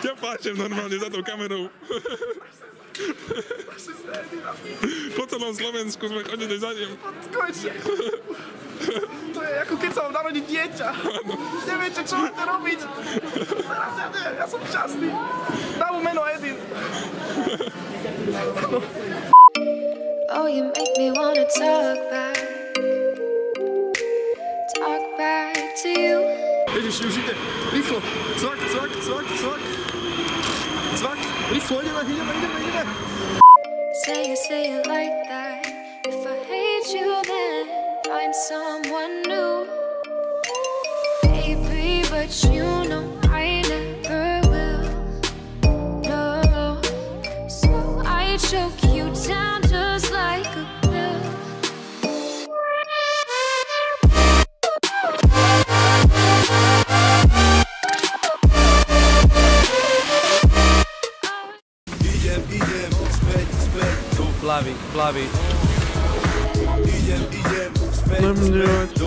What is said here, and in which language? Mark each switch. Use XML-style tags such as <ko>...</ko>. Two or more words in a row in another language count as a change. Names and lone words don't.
<sk>Ťa pláčem normálne za tou kamerou. Našli sme Edina. Po celom Slovensku sme chodili za ním. Konečne. To je ako keď sa vám narodí dieťa. Neviete, čo máte robiť. Ja som šťastný. Dám mu meno Edin.</sk> <en>Oh, you make me wanna talk back.</en> <sk>Ježiš, už ide. Rýchlo. Cvak, cvak, cvak, cvak. Cvak. Rýchlo, ideme.</sk> <en>Say it like that. If I hate you, then find someone new. Baby, but you know I never will. No, so I choke you down just like a pill.</en> <sk>Idem, späť, do Plaví. Idem, späť, do</sk>